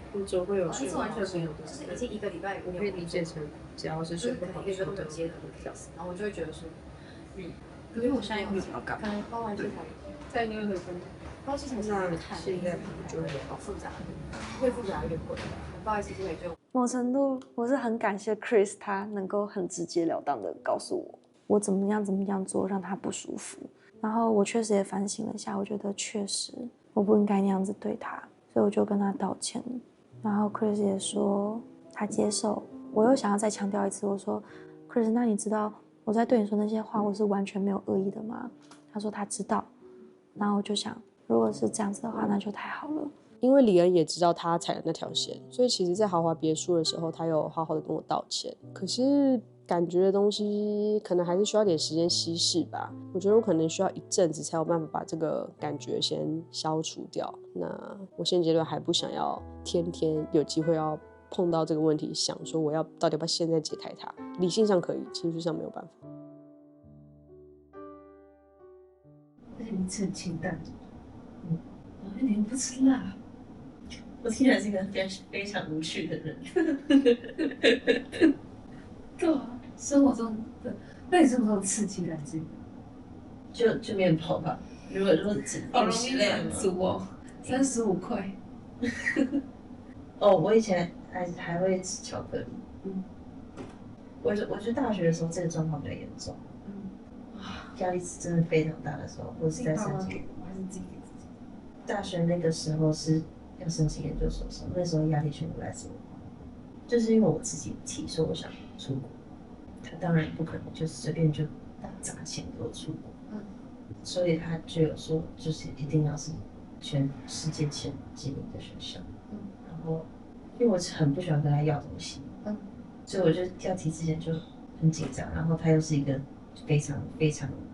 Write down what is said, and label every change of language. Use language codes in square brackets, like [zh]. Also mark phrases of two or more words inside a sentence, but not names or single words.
[zh] 你總會有睡不好的時候，已經一個禮拜，我可以理解成只要是睡不好的時候，然後我就會覺得說，可是我現在又沒有要幹嘛？包完這台，在那個包這台那現在就會好複雜，越複雜越貴。不好意思，这裡就某程度我是很感謝 Chris， 他能夠很直截了當的告訴我怎麼樣做讓他不舒服。然後我確實也反省了一下，我覺得確實我不應該那樣子對他，所以我就跟他道歉。然後 Chris 也說他接受。我又想要再強調一次，我說 Chris， 那你知道我在對你說那些話，我是完全沒有惡意的嗎？他說他知道。然後我就想， 如果是這樣子的話，那就太好了。因為李恩也知道他踩了那條線，所以其實在豪華別墅的時候，他有好好的跟我道歉。可是感覺的東西可能還是需要點時間稀釋吧。我覺得我可能需要一陣子才有辦法把這個感覺先消除掉。那我現階段還不想要天天有機會要碰到這個問題，想說我到底要不要現在解開它。理性上可以，情緒上沒有辦法。而且你吃很清淡，然後你又不吃辣。我听起来是一个非常无趣的人。对啊，生活中的，那你什么时候刺激干净？就面包吧。如果只饮食类很足哦，35 塊。哦，我以前還會吃巧克力。我覺得大學的時候這個狀況比較嚴重。壓力是真的非常大的時候，我是在申請。我還是自己給自己。大學那個時候是要申請研究所的時候，那時候壓力全部來自我，就是因為我自己提說我想出國，他當然不可能就隨便就大砸錢給我出國，所以他就有說，就是一定要是全世界前幾名的學校，然後因為我是很不喜歡跟他要東西，所以我就要提之前就很緊張，然後他又是一個非常非常